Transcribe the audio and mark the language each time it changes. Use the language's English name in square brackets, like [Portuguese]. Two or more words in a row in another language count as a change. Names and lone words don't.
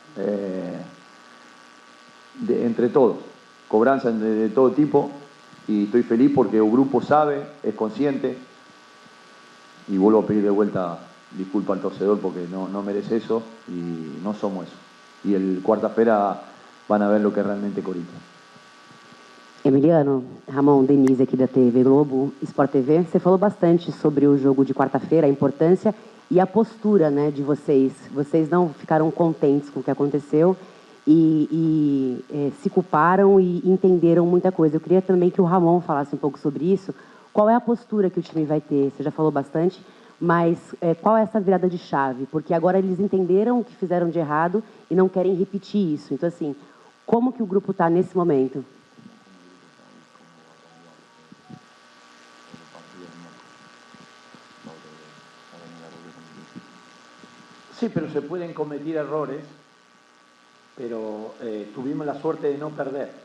[Spanish] Entre todos, cobranza de todo tipo y estoy feliz porque el grupo sabe, es consciente y vuelvo a pedir de vuelta disculpa al torcedor porque no merece eso y no somos eso. Y el quarta-feira van a ver lo que es realmente Corinthians. [Portuguese] Emiliano, Ramon, Denise aqui da TV Globo, Sport TV, você falou bastante sobre o jogo de quarta-feira, a importância e a postura, né, de vocês. Vocês não ficaram contentes com o que aconteceu e se culparam e entenderam muita coisa. Eu queria também que o Ramon falasse um pouco sobre isso. Qual é a postura que o time vai ter? Você já falou bastante, mas qual é essa virada de chave? Porque agora eles entenderam o que fizeram de errado e não querem repetir isso. Então, assim, como que o grupo está nesse momento? [Spanish] Sí, pero se pueden cometer errores, pero tuvimos la suerte de no perder.